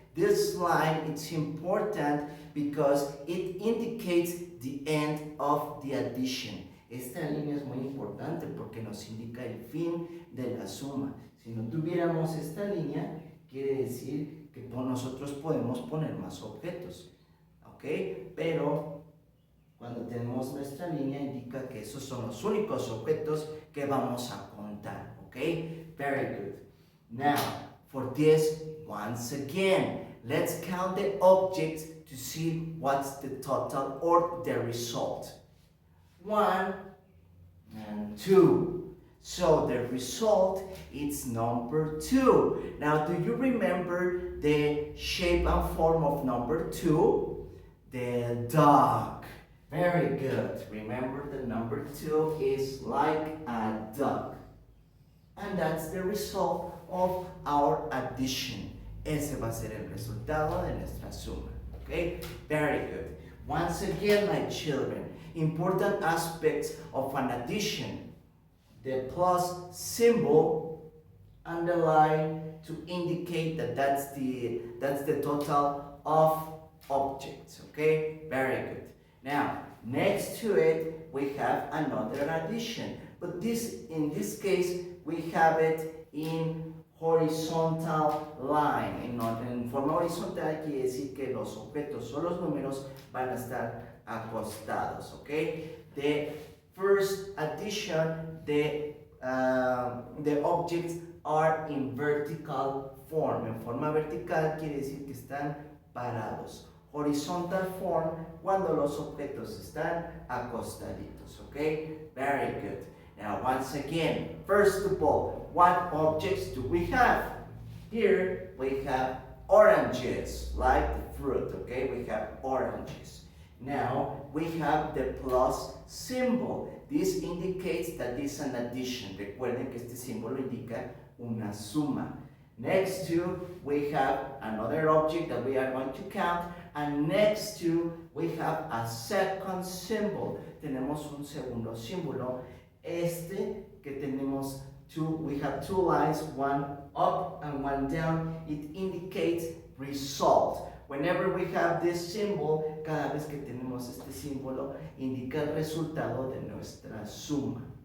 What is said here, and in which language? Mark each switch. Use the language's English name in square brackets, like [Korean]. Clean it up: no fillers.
[English] This line is important because it indicates the end of the addition. [Spanish] Esta línea es muy importante porque nos indica el fin de la suma. Si no tuviéramos esta línea, quiere decir que nosotros podemos poner más objetos. ¿Ok? Pero cuando tenemos nuestra línea, indica que esos son los únicos objetos que vamos a contar. [English] Okay, very good. Now, for this, once again, let's count the objects to see what's the total or the result. 1 and 2. So the result is number 2. Now, do you remember the shape and form of number 2? The dog. Very good. Remember the number 2 is like a dog. And that's the result of our addition. [Spanish] Ese va a ser el resultado de nuestra suma. [English] Okay? Very good. Once again, my children, important aspects of an addition. The plus symbol and the line to indicate that that's the total of objects. Okay? Very good. Now, next to it, we have another addition. But in this case, we have it in horizontal line. [Spanish] En forma horizontal quiere decir que los objetos o los números van a estar acostados, okay? [English] The first addition, the the objects are in vertical form. [Spanish] En forma vertical quiere decir que están parados. [English] Horizontal form [Spanish] cuando los objetos están acostaditos. [English] Okay? Very good. Now once again, first of all, what objects do we have? Here we have oranges, like the fruit. Okay? We have oranges. Now we have the plus symbol. This indicates that this is an addition. [Spanish] Recuerden que este símbolo indica una suma. [English] Next to, we have another object that we are going to count. And next to, we have a second symbol. [Spanish] Tenemos un segundo símbolo. Este que tenemos [English] we have two lines, one up and one down. It indicates result. Whenever we have this symbol, [Spanish] cada vez que tenemos este símbolo, indica el resultado de nuestra suma.